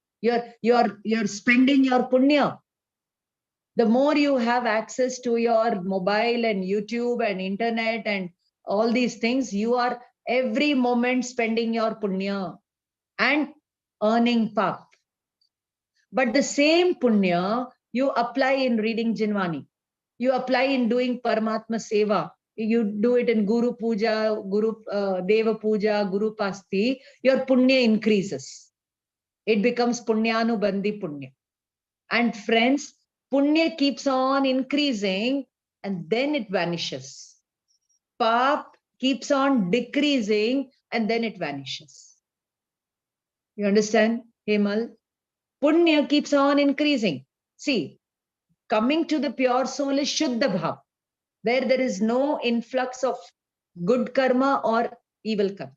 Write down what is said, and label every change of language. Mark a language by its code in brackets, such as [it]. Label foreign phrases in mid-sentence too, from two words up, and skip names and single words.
[en] You're spending your punya. The more you have access to your mobile and YouTube and internet and all these things, you are every moment spending your punya and earning pap. But the same punya you apply in reading Jinwani. You apply in doing [hi] Paramatma Seva. [en] You do it in Guru Puja, Guru Deva Puja, Guru Pasti. Your punya increases. It becomes [hi] punyanu-bandhi punya. [en] And friends, punya keeps on increasing and then it vanishes. Pap keeps on decreasing and then it vanishes. You understand, Hemal? Punya keeps on increasing. See, coming to the pure soul is [hi] Shuddha Bhav, [en] where there is no influx of good karma or evil karma.